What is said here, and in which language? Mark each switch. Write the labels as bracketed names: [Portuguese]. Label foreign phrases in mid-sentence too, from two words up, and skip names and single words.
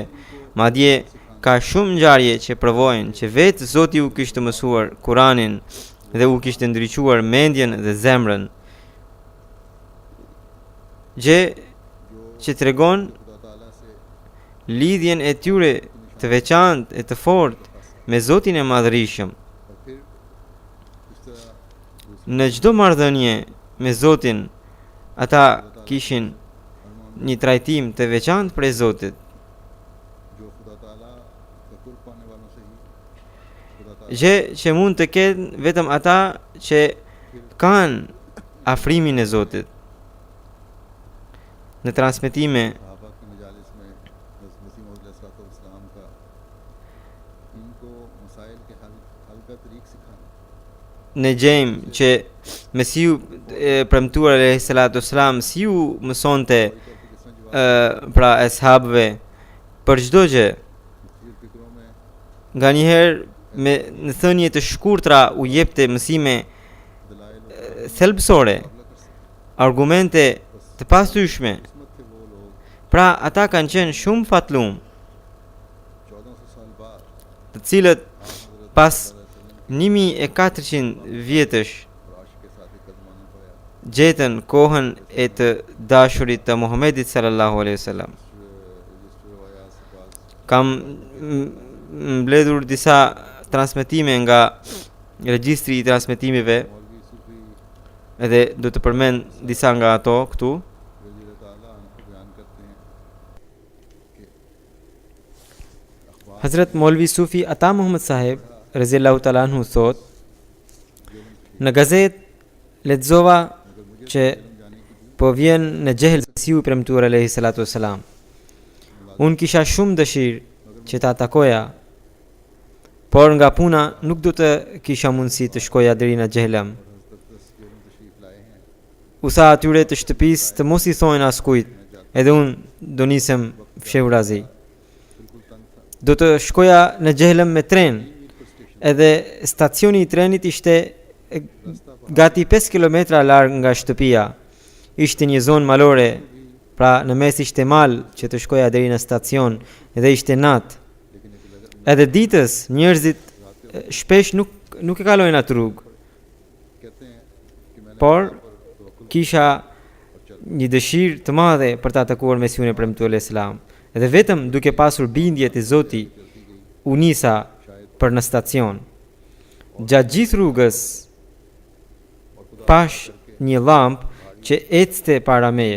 [Albanian] Madje ka shumë ngjarje që provojnë që vetë Zoti u kishte mësuar Kuranin dhe u kishte ndriçuar mendjen dhe zemrën. Gjë që tregon [Urdu] خدا تعالیٰ سے [Albanian] lidhjen e tyre të veçantë e të fortë me Zotin e Madhërisëm. [Urdu] اور پھر اس طرح [Albanian] Në çdo marrëdhënie me Zotin, ata kishin një trajtim të veçantë prej Zotit. [Urdu] جو خدا تعالیٰ کا قرب پانے والوں سے ہی خدا تعالیٰ [Albanian] Gjë që mund të kenë vetëm ata që kanë afrimin e Zotit. Në transmetime [Urdu] صحابہ کے مجالس میں حضرت مسیح موعود علیہ السلام کا ان کو مسائل کے حل کا طریق سکھانا [Albanian] ne gjejmë që Mesiu premtuar [Arabic] عليه الصلاة والسلام [Albanian] si u mësonte [Urdu] طور پہ کس طرح جواب [Albanian] pra eshabëve për çdo gjë. [Urdu] مختلف فکروں میں [Albanian] Nganjëherë me në thënie të shkurtra u jepte mësime [Urdu] دلائل اور [Albanian] thelbësore, [Urdu] مقابلہ کر سکتے [Albanian] argumente të pasyshme. [Urdu] قسمت تھے وہ لوگ [Albanian] Pra ata kanë qenë shumë fatlum, [Urdu] 1400 سال بعد [Albanian] të cilët [Urdu] हज़रत [Albanian] pas [Arabic] सल्लल्लाहु [Albanian] 1400 vjetësh [Urdu] اور عاشق کے ساتھ قدمانہ پایا [Albanian] gjetën kohën e të dashurit të Muhamedit [Arabic] صلى الله عليه وسلم. [Urdu] رجسٹر روایات سے بات [Albanian] Kam mbledhur disa transmetime nga regjistri i transmetimeve [Urdu] مولوی صوفی [Albanian] edhe do të përmend disa nga ato këtu. [Urdu] رضی تعالیٰ عنہ بیان کرتے ہیں کہ اخبار [Albanian] Hazrat Maulvi Sufi Ata Muhammad Saheb [Arabic] رضي الله تعالى عنه [Albanian] thot, në gazet lexova që po vjen në gjehel Mesiu premtuar [Arabic] عليه الصلاة والسلام. [Albanian] Unë kisha shumë dëshirë që ta takoja, por nga puna nuk do të kisha mundësi të shkoja deri në Xhelam. [Urdu] تشریف لائے ہیں [Albanian] U tha atyre të shtëpisë të mos i thonë askujt, edhe unë do nisem fshehurazi. [Urdu] بالکل تنگ تھا [Albanian] Do të shkoja në Xhelam me tren, edhe stacioni i trenit ishte gati 5 kilometra larg nga shtëpia. Ishte një zonë malore, pra në mes ishte mal që të shkoja deri në stacion dhe ishte natë. [Urdu] لیکن ایک لگا [Albanian] Edhe ditës njerëzit shpesh nuk e kalojnë atë rrugë, [Urdu] کہتے ہیں کہ میں نے [Albanian] por [Urdu] اللہ پر توکل [Albanian] kisha një dëshirë të madhe për ta takuar Mesiun e premtuar [Arabic] عليه السلام. [Albanian] Dhe vetëm duke pasur bindje te Zoti, u nisa për në stacion. Gjatë gjithë rrugës pash një llampë që ecte para meje.